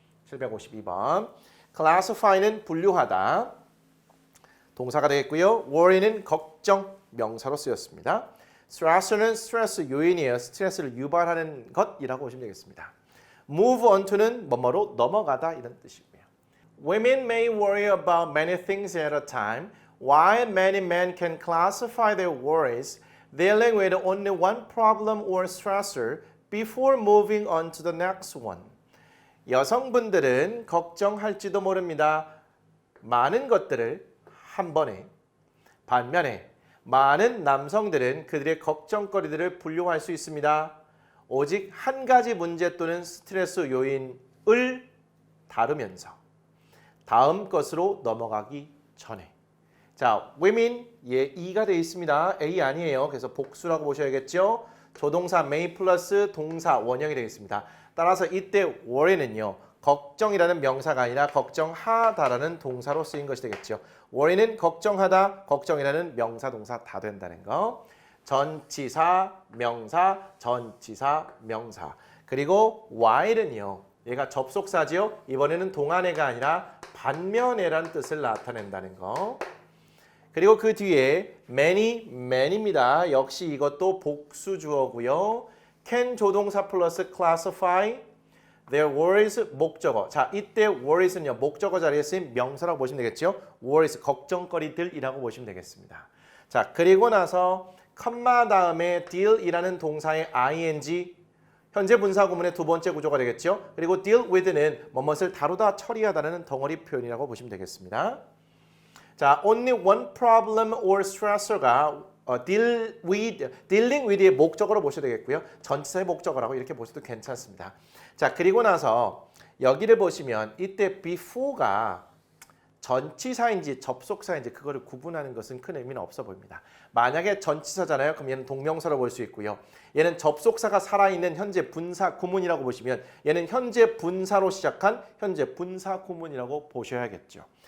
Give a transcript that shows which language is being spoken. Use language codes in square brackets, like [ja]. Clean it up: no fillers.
[ko] 752번. classify는 분류하다. 동사가 되겠고요. worry는 걱정, 명사로 쓰였습니다. stress는 스트레스 요인이에요. 스트레스를 유발하는 것이라고 보시면 되겠습니다. move on to는 뭐뭐로 넘어가다 이런 뜻이고요. [en] Women may worry about many things at a time. While many men can classify their worries, dealing with only one problem or stressor before moving on to the next one. [ko] 여성분들은 걱정할지도 모릅니다. 많은 것들을 한 번에. 반면에 많은 남성들은 그들의 걱정거리들을 분류할 수 있습니다. 오직 한 가지 문제 또는 스트레스 요인을 다루면서 다음 것으로 넘어가기 전에. 자, women E가 되어 있습니다. A 아니에요. 그래서 복수라고 보셔야겠죠. 조동사 may 플러스 동사 원형이 되겠습니다. 따라서 이때 worry는요. 걱정이라는 명사가 아니라 걱정하다라는 동사로 쓰인 것이 되겠죠. worry는 걱정하다, 걱정이라는 명사, 동사 다 된다는 거. 전치사, 명사, 전치사, 명사. 그리고 while은요. 얘가 접속사지요. 이번에는 동안애가 아니라 반면애라는 뜻을 나타낸다는 거. 그리고 그 뒤에 many입니다. 역시 이것도 복수 주어고요. can 조동사 플러스 [en] classify their worries [ko] 목적어. 자, 이때 worries는요. 목적어 자리에 쓰인 명사라고 보시면 되겠죠. worries 걱정거리들이라고 보시면 되겠습니다. 자, 그리고 나서 컴마 다음에 deal이라는 동사의 ing 현재 분사 구문의 두 번째 구조가 되겠죠. 그리고 deal with는 뭐뭇을 다루다 처리하다는 덩어리 표현이라고 보시면 되겠습니다. 자, [en] only one problem or stressor [ko] 가 [en] dealing with [ko] 의 목적어로 보셔도 되겠고요. 전치사의 목적어라고 이렇게 보셔도 괜찮습니다. 자, 그리고 나서 여기를 보시면 이때 before가 전치사인지 접속사인지 그거를 구분하는 것은 큰 의미는 없어 보입니다. 만약에 전치사잖아요. 그럼 얘는 동명사로 볼 수 있고요. 얘는 접속사가 살아있는 현재 분사 구문이라고 보시면 얘는 현재 분사로 시작한 현재 분사 구문이라고 보셔야겠죠.